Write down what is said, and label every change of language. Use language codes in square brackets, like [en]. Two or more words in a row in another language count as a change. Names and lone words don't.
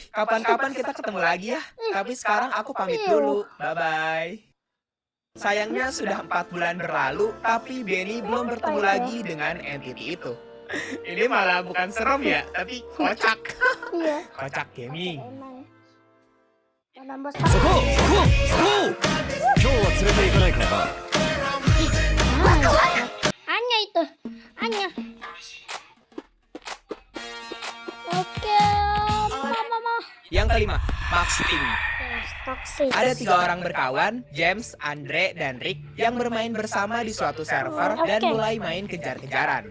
[id] Kapan-kapan kita ketemu lagi ya. Tapi sekarang aku pamit dulu. Bye-bye. Sayangnya sudah 4 bulan berlalu, tapi Benny belum bertemu lagi dengan entity itu. Ini malah bukan serem ya, tapi kocak. Iya. Kocak gaming. Emang. Nambah [ja] そこそこそこ今日は連れて行かないからな [id] Anya itu, Anya. Oke, mama. Yang kelima, Max Team. Toxic. Ada 3 orang berkawan, James, Andre, dan Rick, yang bermain bersama di suatu server dan mulai main kejar-kejaran.